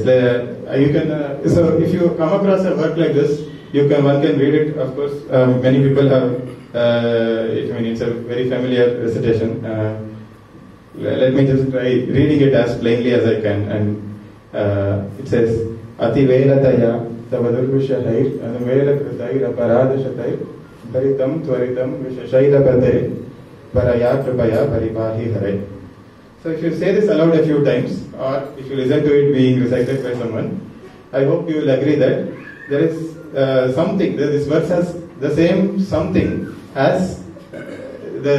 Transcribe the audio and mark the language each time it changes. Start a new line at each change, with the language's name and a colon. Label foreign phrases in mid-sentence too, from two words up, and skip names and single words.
English: You can. So if you come across a work like this, one can read it. Of course, many people have. It's a very familiar recitation. Let me just try reading it as plainly as I can. And it says,
Sanskrit: अति वेलतया तवदुर्विषहैर् अनुमेल कृतैर् अपराधशतैः भरितं त्वरितं विषशैलपते परया कृपया परिपाहि हरे.
English: So if you say this aloud a few times, or if you listen to it being recited by someone, I hope you will agree that there is something, this verse has the same something as